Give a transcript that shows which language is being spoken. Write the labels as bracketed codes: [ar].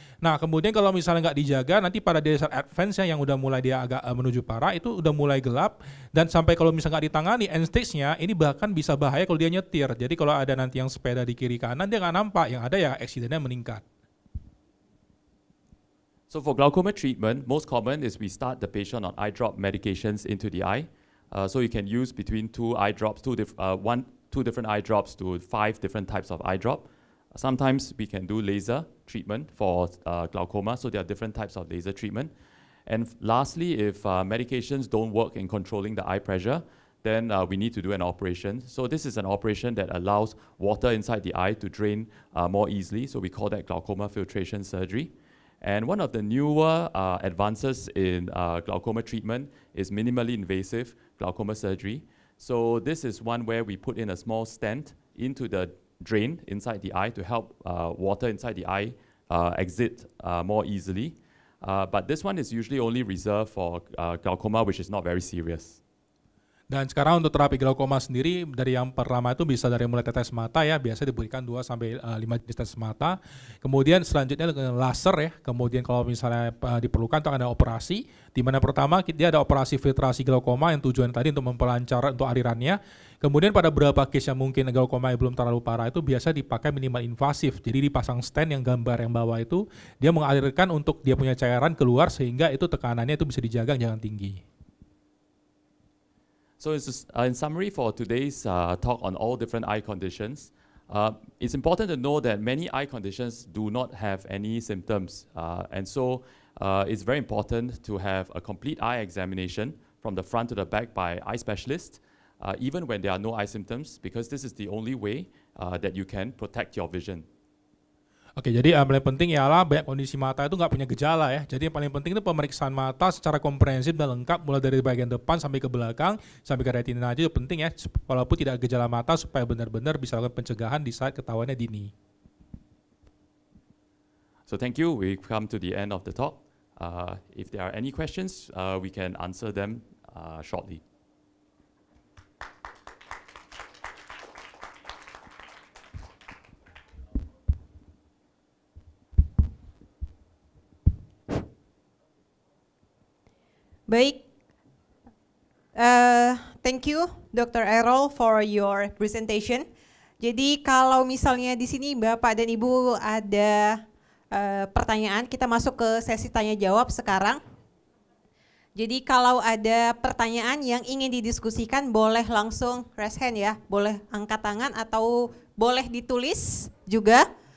[id] Nah kemudian kalau misalnya nggak dijaga nanti pada desa advance yang udah mulai dia agak menuju parah itu udah mulai gelap dan sampai kalau misalnya nggak ditangani end stage-nya ini bahkan bisa bahaya kalau dia nyetir. Jadi kalau ada nanti yang sepeda di kiri kanan dia nggak nampak, yang ada ya accident-nya meningkat. [en] So for glaucoma treatment, most common is we start the patient on eye drop medications into the eye. So you can use between two different eye drops to 5 different types of eye drop. Sometimes we can do laser treatment for glaucoma, so there are different types of laser treatment. And lastly, if medications don't work in controlling the eye pressure, then we need to do an operation. So this is an operation that allows water inside the eye to drain more easily, so we call that glaucoma filtration surgery. And one of the newer advances in glaucoma treatment is minimally invasive glaucoma surgery. So this is one where we put in a small stent into the drain inside the eye to help water inside the eye exit more easily. But this one is usually only reserved for glaucoma, which is not very serious. [id] Dan sekarang untuk terapi glaukoma sendiri dari yang pertama itu bisa dari mulai tetes mata ya, biasa diberikan 2 sampai 5 jenis tetes mata. Kemudian selanjutnya dengan laser ya. Kemudian kalau misalnya diperlukan untuk ada operasi, di mana pertama dia ada operasi filtrasi glaukoma yang tujuan tadi untuk memperlancar untuk alirannya. Kemudian pada beberapa case yang mungkin glaukoma yang belum terlalu parah itu biasa dipakai minimal invasif. Jadi dipasang stent yang gambar yang bawah itu dia mengalirkan untuk dia punya cairan keluar sehingga itu tekanannya itu bisa dijaga jangan tinggi. [en] So in summary for today's talk on all different eye conditions, it's important to know that many eye conditions do not have any symptoms. And so it's very important to have a complete eye examination from the front to the back by eye specialists, even when there are no eye symptoms, because this is the only way that you can protect your vision. [id] Oke, jadi yang paling penting ialah banyak kondisi mata itu nggak punya gejala ya. Jadi yang paling penting itu pemeriksaan mata secara komprehensif dan lengkap mulai dari bagian depan sampai ke belakang sampai ke retina aja itu penting ya. Walaupun tidak ada gejala mata supaya benar-benar bisa lakukan pencegahan di saat ketahuannya dini. [en] So thank you. We come to the end of the talk. If there are any questions, we can answer them shortly. Baik, thank you Dr. Errol for your presentation. [id] Jadi kalau misalnya di sini Bapak dan Ibu ada pertanyaan, kita masuk ke sesi tanya jawab sekarang. Jadi kalau ada pertanyaan yang ingin didiskusikan boleh langsung [en] raise hand [id] ya, boleh angkat tangan atau boleh ditulis juga.